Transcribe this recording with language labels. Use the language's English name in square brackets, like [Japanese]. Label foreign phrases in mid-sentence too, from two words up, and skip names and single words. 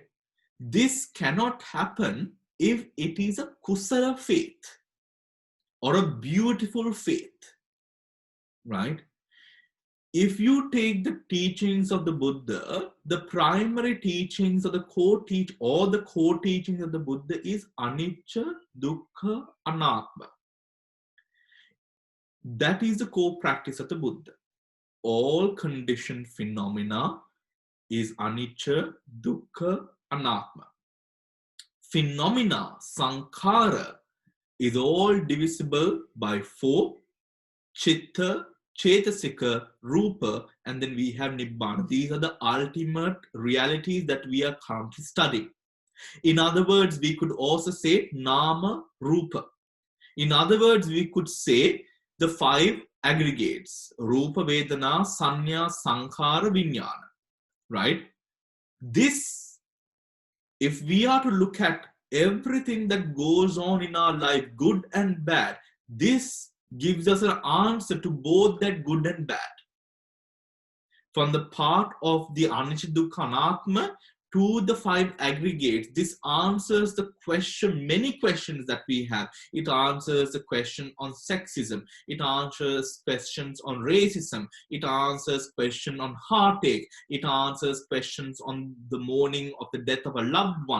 [English] This cannot happen if it is a kusala faith or a beautiful faith, right? If you take the teachings of the Buddha, the primary teachings or the core teachings of the Buddha is [Pali] anicca, dukkha, anattva. [English] That is the core practice of the Buddha. All conditioned phenomena is [Pali] anicca, dukkha, anattva. [English] Phenomena, sankhara, is all divisible by four: [Pali] chitta, chetasika, rupa, [English] and then we have nibbana. These are the ultimate realities that we are currently studying. In other words, we could also say [Pali] nama, rupa. [English] In other words, we could say the five aggregates: [Pali] rupa, vedana, sanya, sankhara, vijnana, [English] right? This, if we are to look at everything that goes on in our life, good and bad, this gives us an answer to both that good and bad. From the part of the [Pali] anicca, dukkha, anattma, [English] to the 5 aggregates, this answers the question, many questions that we have. It answers the question on sexism. It answers questions on racism. It answers question on heartache. It answers questions on the mourning of the death of a loved one.